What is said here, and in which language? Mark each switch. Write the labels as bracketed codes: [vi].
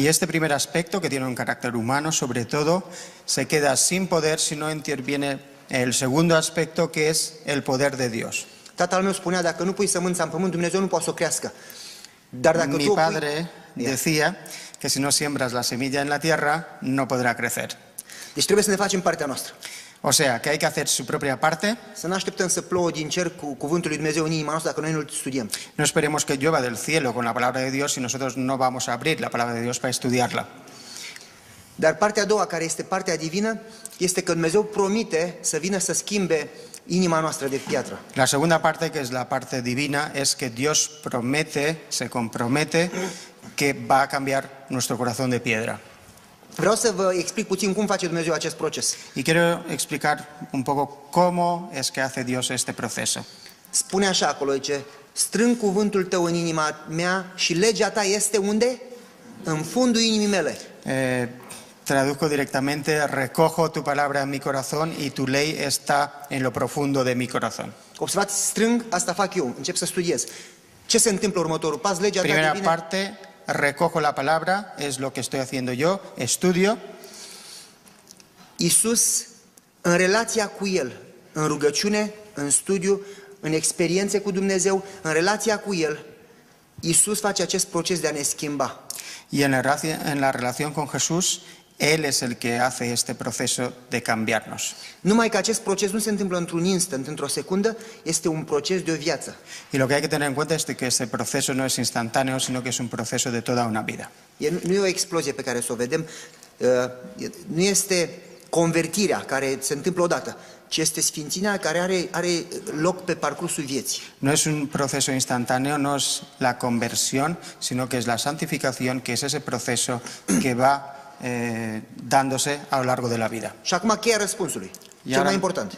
[es] Y este primer aspecto, que tiene un carácter humano, sobre todo, se queda sin poder si no interviene el segundo aspecto, que es el poder de Dios. [ro] Tatăl meu spunea, dacă nu pui sămânța în pământ, Dumnezeu nu poate să o crească. Dar dacă [es] Mi tu padre decía que si no siembras la semilla en la tierra, no podrá crecer. [ro] Deci trebuie să ne facem partea noastră. [es] O sea, que hay que hacer su propia parte. [ro] Să nu așteptăm să plouă din cer cu cuvântul lui Dumnezeu în inima noastră dacă noi nu-l studiem. [es] No esperemos que llueva del cielo con la palabra de Dios si nosotros no vamos a abrir la palabra de Dios para estudiarla. [ro] Dar partea a doua, care este partea divină, este că Dumnezeu promite să vină să schimbe inima noastră de piatră. [es] La segunda parte, que es la parte divina, es que Dios promete, se compromete, que va a cambiar nuestro corazón de piedra. [ro] Vreau să vă explic puțin cum face Dumnezeu acest proces. [es] Y quiero explicar un poco cómo es que hace Dios este proceso. [ro] Spune așa acolo, zice, strâng cuvântul tău în inima mea și legea ta este unde? În fundul inimii mele. [es] Traduzco directamente, recojo tu palabra en mi corazón y tu ley está en lo profundo de mi corazón. [ro] Observați, strâng, asta fac eu, încep să studiez. Ce se întâmplă următorul pas? Legea ta [es] Primera [ro] devine... [es] parte, recojo la palabra, es lo que estoy haciendo yo, estudio. [ro] Iisus, în relația cu El, în rugăciune, în studiu, în experiențe cu Dumnezeu, în relația cu El, Iisus face acest proces de a ne schimba. [es] Y en la relación con Jesús, Él es el que hace este proceso de cambiarnos. [ro] Numai că acest proces nu se întâmplă într-un instant, într-o secundă, este un proces de o viață. [es] Y lo que hay que tener en cuenta es que este proceso no es instantáneo, sino que es un proceso de toda una vida. [ro] Nu e o explozie pe care să o vedem, nu este convertirea care se întâmplă odată, ci este sfințirea care are loc pe parcursul vieții. [es] No es un proceso instantáneo, no es la conversión, sino que es la santificación, que es ese proceso que va dándose a lo largo de la vida. [ro] Și acum cheia răspunsului, cel mai important.